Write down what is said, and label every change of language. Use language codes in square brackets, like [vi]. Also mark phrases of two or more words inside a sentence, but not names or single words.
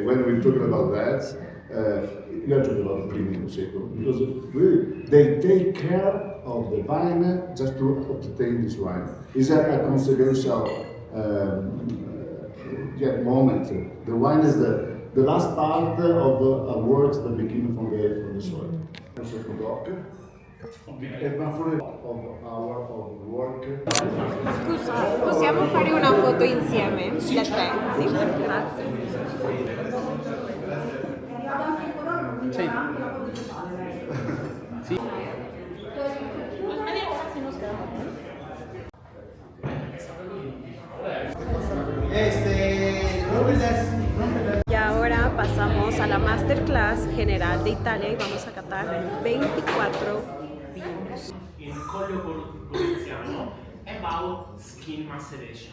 [en] When we're talking about that, we are talking about premium Prosecco because really they take care of the vine just to obtain this wine. It's a controversial moment. The wine is the last part of a work that begins from the soil. Second block. Of our work. [it] Scusa, possiamo fare una foto insieme? Da 3? Sì, grazie. Sì. Sì. [es] Y ahora pasamos a la masterclass general de Italia y vamos a catar 24 vinos. [en] In Collio Poliziano about skin maceration.